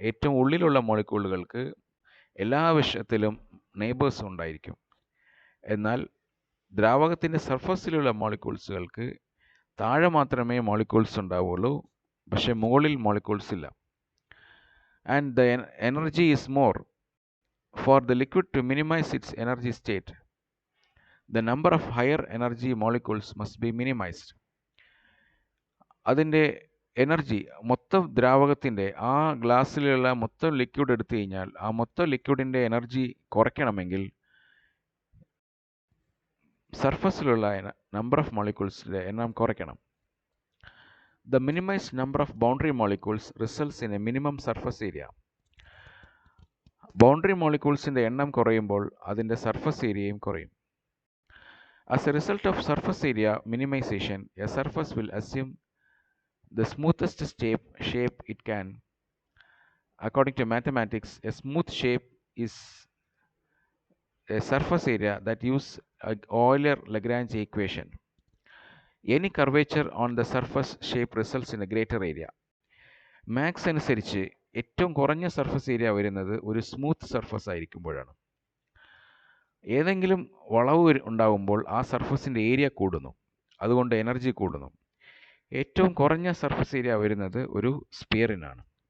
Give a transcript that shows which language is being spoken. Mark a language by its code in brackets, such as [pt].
[ml] ഏറ്റവും ഉള്ളിലുള്ള മോളിക്യൂളുകൾക്ക് എല്ലാ വിഷയത്തിലും നെയ്ബേഴ്സ് ഉണ്ടായിരിക്കും. എന്നാൽ ദ്രാവകത്തിൻ്റെ സർഫസിലുള്ള മോളിക്യൂൾസുകൾക്ക് താഴെ മാത്രമേ മോളിക്യൂൾസ് ഉണ്ടാവുള്ളൂ, പക്ഷേ മുകളിൽ മോളിക്യൂൾസ് ഇല്ല. [en] And the energy is more. For the liquid to minimize its energy state, the number of higher energy molecules must be minimized. [ml] അതിൻ്റെ എനർജി, മൊത്തം ദ്രാവകത്തിൻ്റെ ആ ഗ്ലാസ്സിലുള്ള മൊത്തം ലിക്വിഡ് എടുത്തു കഴിഞ്ഞാൽ ആ മൊത്തം ലിക്വിഡിൻ്റെ എനർജി കുറയ്ക്കണമെങ്കിൽ സർഫസിലുള്ള നമ്പർ ഓഫ് മോളിക്യൂൾസിൻ്റെ എണ്ണം കുറയ്ക്കണം. [en] The minimized number of boundary molecules results in a minimum surface area. [ml] Boundary മോളിക്യൂൾസിൻ്റെ എണ്ണം കുറയുമ്പോൾ അതിൻ്റെ സർഫസ് ഏരിയയും കുറയും. [en] As a result of surface area minimization, a surface will assume the smoothest shape it can. According to mathematics, a smooth shape is a surface area that uses Euler-Lagrange equation. Any curvature on the surface shape results in a greater area. [ml] Maths അനുസരിച്ച് ഏറ്റവും കുറഞ്ഞ surface area വരുന്നത് ഒരു smooth surface ആയിരിക്കുമ്പോഴാണ്. ഏതെങ്കിലും വളവ് ഉണ്ടാകുമ്പോൾ ആ സർഫസിൻ്റെ area കൂടുന്നു, അതുകൊണ്ട് എനർജി കൂടുന്നു. ഏറ്റവും കുറഞ്ഞ സർഫസ് ഏരിയ വരുന്നത് ഒരു സ്പിയറിനാണ്.